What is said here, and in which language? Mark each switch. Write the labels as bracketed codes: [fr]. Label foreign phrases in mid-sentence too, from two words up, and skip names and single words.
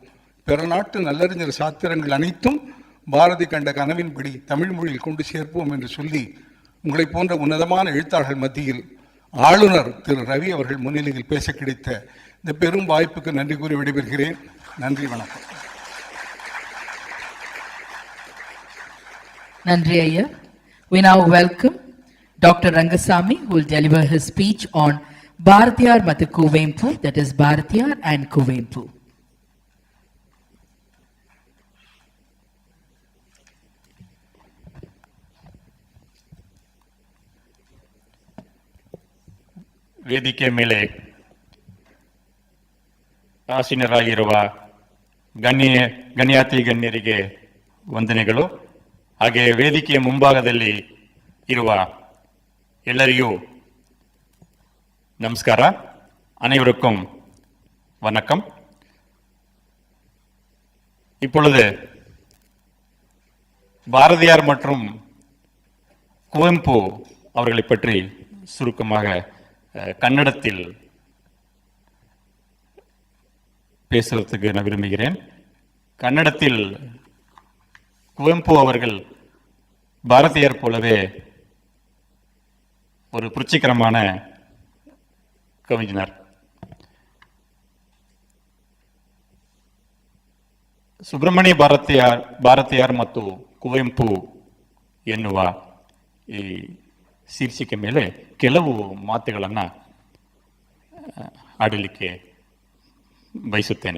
[ta] பிற நாட்டு நல்லறிஞர் சாத்திரங்கள் அனைத்தும் பாரதி கண்ட கனவின்படி தமிழ் மொழியில் கொண்டு சேர்ப்போம் என்று சொல்லி உங்களை போன்ற உன்னதமான எழுத்தாளர்கள் மத்தியில் ஆளுநர் திரு ரவி அவர்கள் முன்னிலையில் பேச கிடைத்த இந்த பெரும் வாய்ப்புக்கு நன்றி கூறி விடைபெறுகிறேன். நன்றி, வணக்கம். Nandri Iyer. [en] We now welcome Dr. Rangasamy, who will deliver his speech on Bharatiyar Mathu Kuvempu, that is Bharatiyar and Kuvempu. [kn] ವೇದಿಕೆ ಮೇಲೆ ಆಸೀನರಾಗಿರುವ ಗಣ್ಯಾತಿ ಗಣ್ಯರಿಗೆ ವಂದನೆಗಳು. ಹಾಗೆ ವೇದಿಕೆಯ ಮುಂಭಾಗದಲ್ಲಿ ಇರುವ ಎಲ್ಲರಿಗೂ நமஸ்கார. [ta] அனைவருக்கும் வணக்கம். இப்பொழுது பாரதியார் மற்றும் குவெம்பு அவர்களை பற்றி சுருக்கமாக கன்னடத்தில் பேசுவதற்கு நான் விரும்புகிறேன். கன்னடத்தில் குவெம்பு அவர்கள் பாரதியார் போலவே ஒரு புரட்சிகரமான ಕವಿஞர். [kn] ಸುಬ್ರಮಣ್ಯ ಭಾರತಿಯಾರ್ ಮತ್ತು ಕುವೆಂಪು ಎನ್ನುವ ಈ ಶೀರ್ಷಿಕೆ ಮೇಲೆ ಕೆಲವು ಮಾತುಗಳನ್ನು ಆಡಲಿಕ್ಕೆ ಬಯಸುತ್ತೇನೆ.